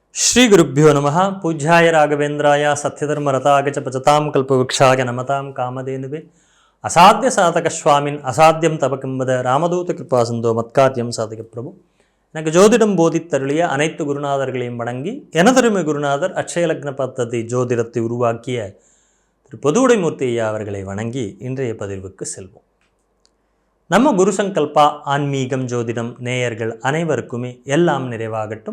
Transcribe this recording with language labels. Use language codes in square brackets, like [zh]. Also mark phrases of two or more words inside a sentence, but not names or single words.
[sa] श्री गुरुभ्यो नमः। पूज्याय राघवेन्द्राय सत्यधर्मरताय च पचतां कल्पवृक्षाय नमतां कामधेनुवे असाध्य साधक स्वामिन् असाध्यं तव किंवद रामदूत कृपा सिंधो मत्कार्यं साधक प्रभु [ta] எனக்கு ஜோதிடம் போதித்தருளிய அனைத்து குருநாதர்களையும் வணங்கி எனதருமை குருநாதர் அட்சய லக்ன பத்ததி ஜோதிடத்தை உருவாக்கிய திரு பொதுவுடைமூர்த்தி ஐயா அவர்களை வணங்கி இன்றைய பதிவுக்கு செல்வோம். நம்ம குரு சங்கல்பா ஆன்மீகம் ஜோதிடம் நேயர்கள் அனைவருக்குமே எல்லாம் நிறைவாகட்டும்.